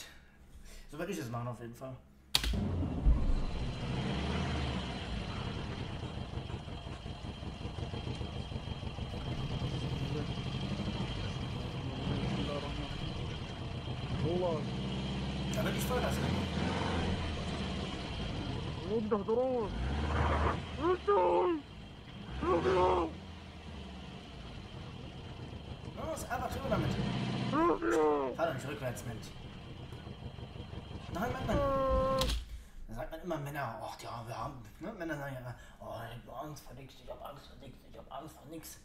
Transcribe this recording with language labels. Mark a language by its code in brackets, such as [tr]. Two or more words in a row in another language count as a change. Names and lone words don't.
[de] So würde ich es machen auf jeden Fall. [ar] والله [de] Da würde ich voll lassen. [ar] وضح ضروري رجل رجل [de] Los, einfach drüber damit. [ar] رجل [de] Fahr doch nicht rückwärts, Mensch. Nein, Mann. Da sagt man immer Männer, ach ja, wir haben, ne? Männer sagen ja immer, oh, ich hab Angst vor nix, ich hab Angst vor nix, ich hab Angst vor nix.